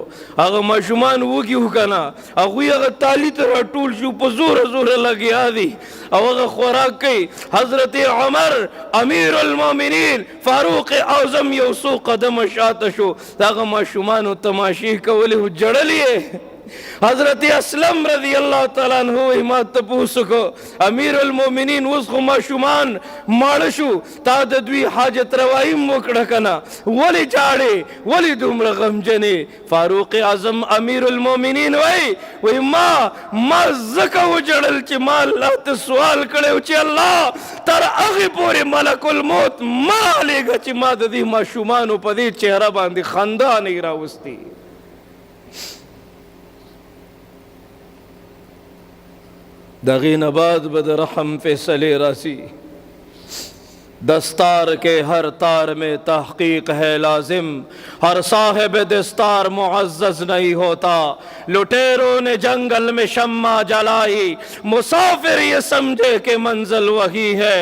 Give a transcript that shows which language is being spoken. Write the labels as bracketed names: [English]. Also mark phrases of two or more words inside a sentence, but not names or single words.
[Pashto] هغه ماشومان وږي وو که نه، هغوی هغه تالي ته راټول شو، په زوره زوره لګیا دي او هغه خوراک کوي. حضرت عمر [Arabic] امیر المؤمنین [Pashto] فاروق اعظم یو څو قدمه شاته شو، د هغه ماشومانو تماشې کولې او ژړل یې. حضرت اسلم [Arabic] رضی اللہ تعالیٰ عنہ [Pashto] ما تپوس کو [Arabic] امیر المؤمنین [Pashto] اوس خو ماشومان ماړه شو، تا د دوی حاجت روايي وکړه کنه، ولې جاړې ولې دومره غمجنې؟ فاروق اعظم [Arabic] امیر المؤمنین [Pashto] وایي ما ځکه وجړل چې ما الله ته سوال کړی چې الله تر هغې پورې ملک الموت ما لېږه چې ما د دې ماشومانو په دې چهره باندې خندا نه یې راوستي. دغې نه بعد به د رحم فیصلے راسی. [Urdu] دستار کے ہر تار میں تحقیق ہے لازم، ہر صاحب دستار معزز نہیں ہوتا. لٹیروں نے جنگل میں شمع جلائی، مسافر یہ سمجھے کہ منزل وہی ہے.